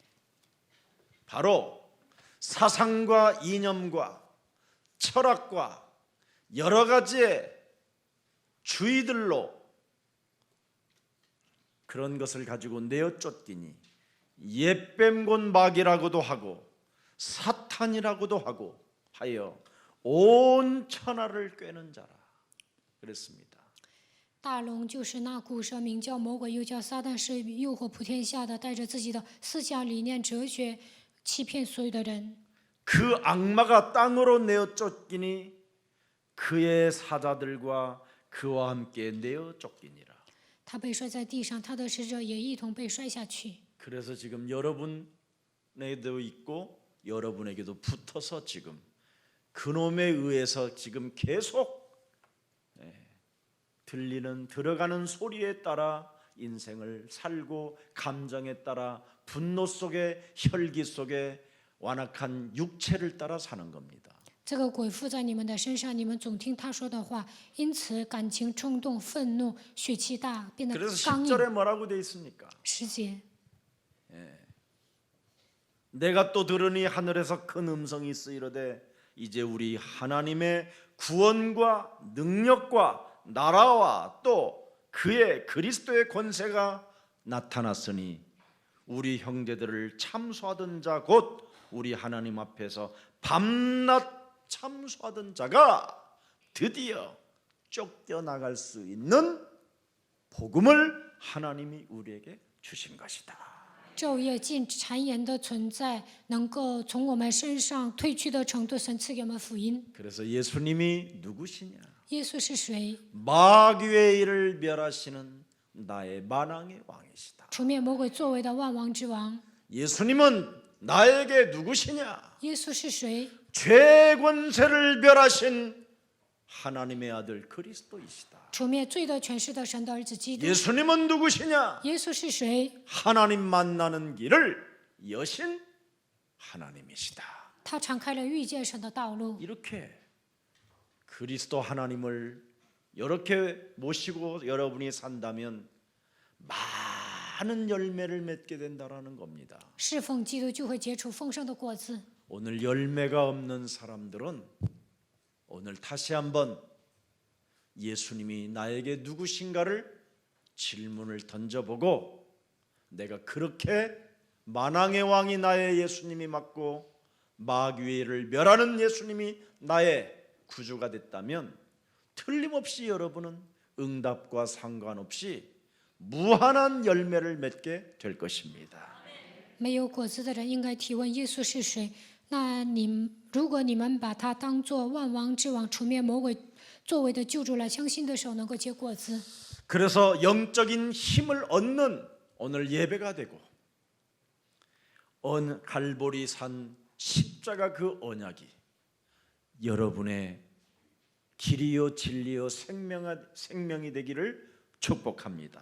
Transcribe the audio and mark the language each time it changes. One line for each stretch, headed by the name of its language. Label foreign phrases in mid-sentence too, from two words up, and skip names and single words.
Korean: 바로 사상과 이념과 철학과 여러 가지의 주의들로 그런 것을 가지고 내어 쫓기니 옛뱀곤 마귀라고도 하고 사탄이라고도 하고 하여 온 천하를 꿰는 자라 그랬습니다.
Chinese: 大龙就是那古蛇，名叫魔鬼，又叫撒旦，是诱惑普天下的，带着自己的思想、理念、哲学，欺骗所有的人。
Korean: 그 악마가 땅으로 내어 쫓기니 그의 사자들과 그와 함께 내어 쫓기니라.
Chinese: 他被摔在地上，他的使者也一同被摔下去。
Korean: 그래서 지금 여러분에도 있고 여러분에게도 붙어서 지금 그놈에 의해서 지금 계속 들어가는 소리에 따라 인생을 살고 감정에 따라 분노 속에 혈기 속에 완악한 육체를 따라 사는 겁니다.
Chinese: 这个鬼附在你们的身上，你们总听他说的话，因此感情冲动、愤怒、血气大，变得
Korean: 그래서
Chinese: 刚
Korean: 10절에
Chinese: 硬。
Korean: 뭐라고 돼 있습니까?
Chinese: 10节，
Korean: 내가 또 들으니 하늘에서 큰 음성이 있으이로되 이제 우리 하나님의 구원과 능력과 나라와 또 그의 그리스도의 권세가 나타났으니 우리 형제들을 참소하던 자 곧 우리 하나님 앞에서 밤낮 참소하던 자가 드디어 쫓겨나갈 수 있는 복음을 하나님이 우리에게 주신 것이다.
Chinese: 昼夜尽谗言的存在，能够从我们身上退去的程度，神赐给我们福音。
Korean: 그래서 예수님이 누구시냐?
Chinese: 耶稣是谁？
Korean: 마귀의 일을 멸하시는 나의 만왕의 왕이시다.
Chinese: 除灭魔鬼作为的万王之王。
Korean: 예수님은 나에게 누구시냐?
Chinese: 耶稣是谁？
Korean: 죄 권세를 멸하신 하나님의 아들 그리스도이시다.
Chinese: 除灭罪的权势的神的儿子基督。
Korean: 예수님은 누구시냐?
Chinese: 耶稣是谁？
Korean: 하나님 만나는 길을 여신 하나님이시다.
Chinese: 他敞开了遇见神的道路。
Korean: 이렇게 그리스도 하나님을 이렇게 모시고 여러분이 산다면 많은 열매를 맺게 된다라는 겁니다.
Chinese: 侍奉基督就会结出丰盛的果子。
Korean: 오늘 열매가 없는 사람들은 오늘 다시 한번 예수님이 나에게 누구신가를 질문을 던져보고 내가 그렇게 만왕의 왕이 나의 예수님이 맞고 마귀를 멸하는 예수님이 나의 구주가 됐다면 틀림없이 여러분은 응답과 상관없이 무한한 열매를 맺게 될 것입니다.
Chinese: 没有果子的人应该提问耶稣是谁？那如果你们把他当作万王之王、除灭魔鬼作为的救主来相信的时候，能够结果子。
Korean: 그래서 영적인 힘을 얻는 오늘 예배가 되고 갈보리산 십자가 그 언약이 여러분의 길이요 진리요 생명이 되기를 축복합니다.